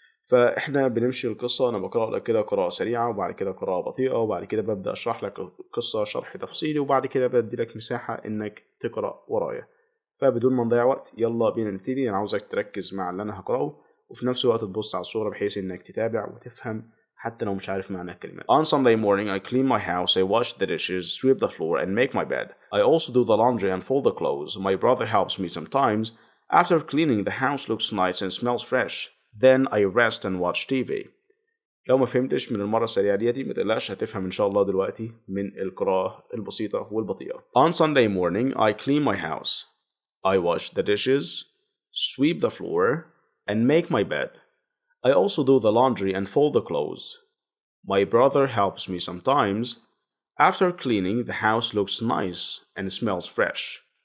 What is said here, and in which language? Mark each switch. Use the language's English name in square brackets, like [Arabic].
[Arabic] فاحنا بنمشي القصة، انا بقرأ لك كده قراءة سريعة وبعد كده قراءة بطيئة وبعد كده ببدأ اشرح لك القصة شرح تفصيلي وبعد كده بدي لك مساحة انك تقرأ ورايا. فبدون ما نضيع وقت يلا بينا نبتدي. انا عاوزك تركز مع اللي انا هقرأه وفي نفس الوقت تبص على الصورة بحيث انك تتابع وتفهم حتى لو مش عارف معنى الكلمات. [English] On Sunday morning I clean my house, I wash the dishes, sweep the floor and make my bed. I also do the laundry and fold the clothes. My brother helps me sometimes. After cleaning the house looks nice and smells fresh. Then I rest and watch TV. [Arabic] لو ما فهمتش من المرة السريعة ديتي ما تقلقش، هتفهم إن شاء الله دلوقتي من القراءة البسيطة والبطيئة. [English] On Sunday morning I clean my house. I wash the dishes, sweep the floor, and make my bed. I also do the laundry and fold the clothes. My brother helps me sometimes. After cleaning, the house looks nice and smells fresh.